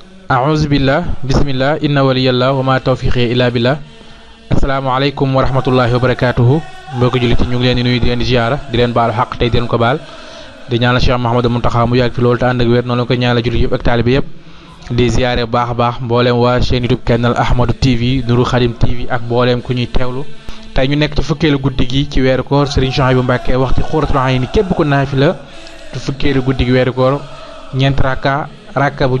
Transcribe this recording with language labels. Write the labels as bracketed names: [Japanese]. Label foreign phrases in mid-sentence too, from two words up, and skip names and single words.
[Arabic] أعوذ بالله بسم الله إن ولي الله وما توفيقي إلا بالله السلام عليكم ورحمة الله وبركاته [Wolof] mbokk jullit ñu ngi leen di nuyu di leen di ziara di leen baalu xaq tey di leen ko baal di ñaanal Cheikh Mouhamadou Mountakha mu yàgg fi loolu te ànd ak wér noonu la ko ñaanal jullit yëpp ak taalibe yëpp di ziare bu baax a baax mbooleem waa chaîne YouTube Kennel Ahmadou TV Nourou Khadim TV ak mbooleem ku ñuy teewlu tey ñu nekk ci fukkeelu guddi gi ci weeru koor Serigne Souhaïbou Mbacké waxti Xuratul Ayni képp ku naafila ci fukkeelu guddi gi weeru koor ñeent rakka bu